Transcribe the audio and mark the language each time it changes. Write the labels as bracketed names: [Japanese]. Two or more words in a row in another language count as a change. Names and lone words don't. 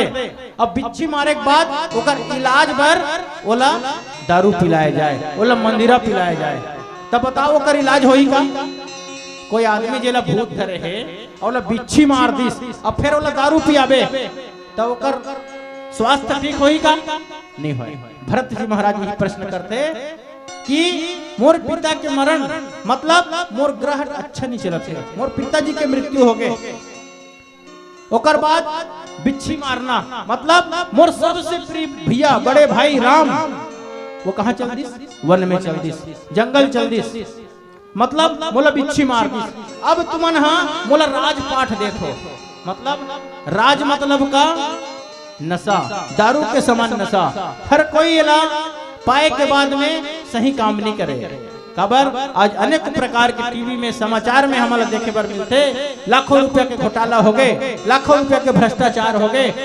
[Chhattisgarhi] अब बिच्छी मारे के बाद ओकर इलाज बर ओला दारू पिलाया जाए, ओला मंदिरा पिलाया जाए, तब बताओ ओकर इलाज होई का? कोई आदमी जेला भूत धरे है और ओला बिच्छी मार दिस, अब फिर ओला दारू पियाबे तो ओकर स्वास्थ्य ठीक होई का? नहीं होई। भरत जी महाराज यही प्रश्न करते कि मोर पिता के मरण मतलब मोर ग्रह अच्छा नहीं चलत है, मोर पिताजी के मृत्यु हो गए, ओकर बाद बिच्छी मारना मतलब मोर सबसे प्रिय भैया बड़े भाई राम वो कहाँ चल दिस? वन में चल दिस, जंगल चल दिस, मतलब मोला बिच्छी मार दिस। अब तुमन हाँ मोला राजपाठ देखो, मतलब राज मतलब का नशा, दारू के समान नशा। हर कोई इला पाए के बाद में सही काम नहीं करे। खबर आज अनेक प्रकार के टीवी में समाचार में हमारा देखे बर मिलते, लाखों रुपया के घोटाला हो गए, लाखों रुपया के भ्रष्टाचार हो गए।